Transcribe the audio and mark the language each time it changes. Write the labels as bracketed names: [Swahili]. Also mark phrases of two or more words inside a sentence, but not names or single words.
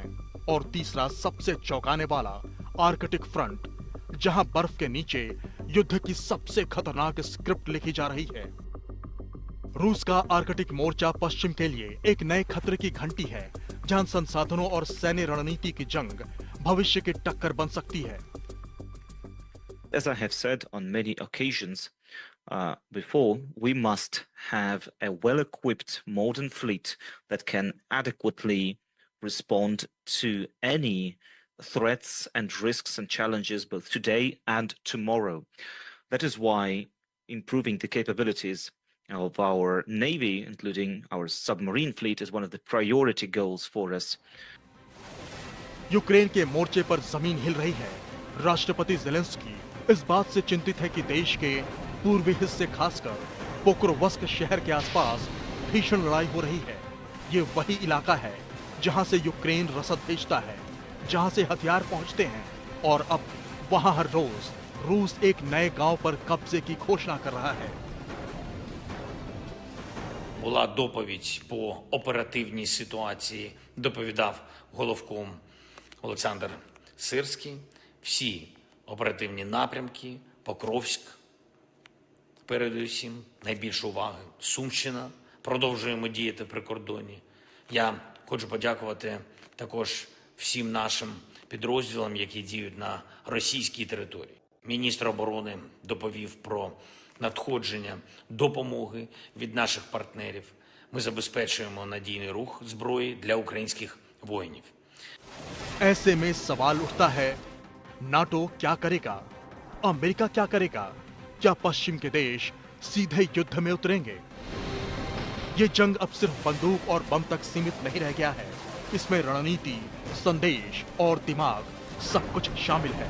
[Hindi] और तीसरा, सबसे चौंकाने वाला, [English] Arctic front, [Hindi] जहां बर्फ के नीचे युद्ध की सबसे खतरनाक स्क्रिप्ट लिखी जा रही है। रूस का आर्कटिक मोर्चा पश्चिम के लिए एक नए खतरे की घंटी है, जहां संसाधनों और सैन्य रणनीति की जंग भविष्य की टक्कर बन सकती है। [English] As I have said on many occasions before, we must have a well-equipped modern fleet that can adequately respond to any threats and risks and challenges both today and tomorrow. That is why improving the capabilities of our Navy, including our submarine fleet, is one of the priority goals for us. [Hindi] यूक्रेन के मोर्चे पर जमीन हिल रही है। राष्ट्रपति ज़ेलेंस्की इस बात से चिंतित है कि देश के पूर्वी हिस्से, खासकर पोक्रोवस्क शहर के आसपास भीषण लड़ाई हो रही है। ये वही इलाका है जहां से यूक्रेन रसद भेजता है, जहां से हथियार पहुंचते हैं, और अब वहां हर रोज रूस एक नए गांव पर कब्जे की घोषणा कर रहा है। [Ukrainian] Була доповідь по оперативній ситуації, доповідав головком Олександр Сирський. Всі оперативні напрямки, Покровськ, передусім, найбільше уваги, Сумщина, продовжуємо діяти в прикордоні. Я хочу подякувати також всім нашим підрозділам, які діють на російській території. Міністр оборони доповів про надходження допомоги від наших партнерів. Ми забезпечуємо надійний рух зброї для українських воїнів. [Hindi] ऐसे में सवाल उठता है, नाटो क्या करेगा? अमेरिका क्या करेगा? क्या पश्चिम के देश सीधे युद्ध में उतरेंगे? ये जंग अब सिर्फ बंदूक और बम तक सीमित नहीं रह गया है। इसमें रणनीति, संदेश और दिमाग सब कुछ शामिल है।